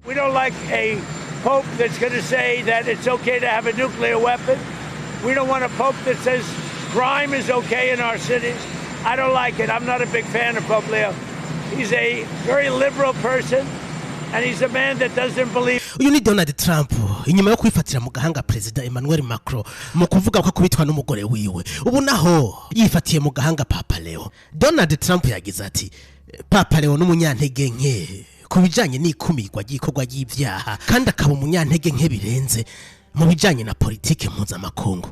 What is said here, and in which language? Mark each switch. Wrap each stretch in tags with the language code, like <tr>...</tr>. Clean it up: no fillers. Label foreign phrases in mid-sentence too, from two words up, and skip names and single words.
<en>We don't like a pope that's going to say that it's okay to have a nuclear weapon. We don't want a pope that says crime is okay in our cities. I don't like it. I'm not a big fan of Pope Leo. He's a very liberal person, and he's a man that doesn't believe.</en> <rn>Uyu ni Donald Trump inyuma yo kwifatira mu gahanga President Emmanuel Macron mu kuvuga ko kubitwa n'umugore wiwe. Ubu naho yifatiye mu gahanga Papa Leo. Donald Trump yagize ati Papa Leo n'umunyantege nke kubijanye n'ikumirwa gikorwa y'ivyaha kandi akaba umunyantege nke birenze mu bijanye na politike mpuzamakungu.</rn>